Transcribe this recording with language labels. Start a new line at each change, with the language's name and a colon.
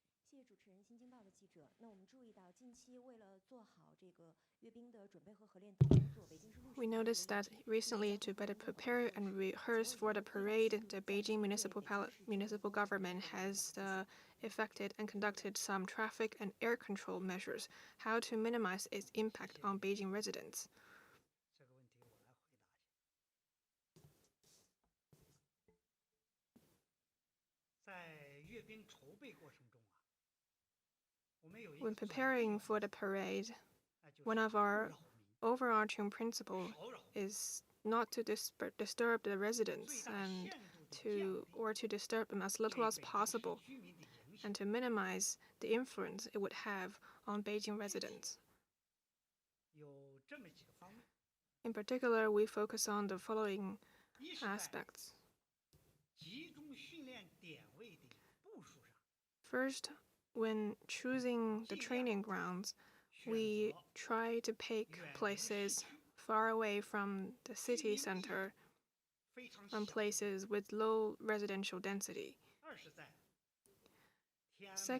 Chinese: 谢谢主持人，新京报的记者。那我们注意到，近期为了做好这个阅兵的准备和合练工作，北京市陆续
English: We noticed that recently, to better prepare and rehearse for the parade, the Beijing municipal government has effected and conducted some traffic and air control measures. How to minimize its impact on Beijing residents?
Chinese: 这个问题我来回答一下。在阅兵筹备过程中啊，我们有一个
English: When preparing for the parade, one of our overarching principles is not to disturb the residents and to disturb them as little as possible, and to minimize the influence it would have on Beijing residents.
Chinese: 有这么几个方面。
English: In particular, we focus on the following aspects.
Chinese: 集中训练点位的部署上，
English: First, when choosing the training grounds, we try to pick places far away from the city center
Chinese: 非常小
English: and places with low residential density.
Chinese: 二是在天安门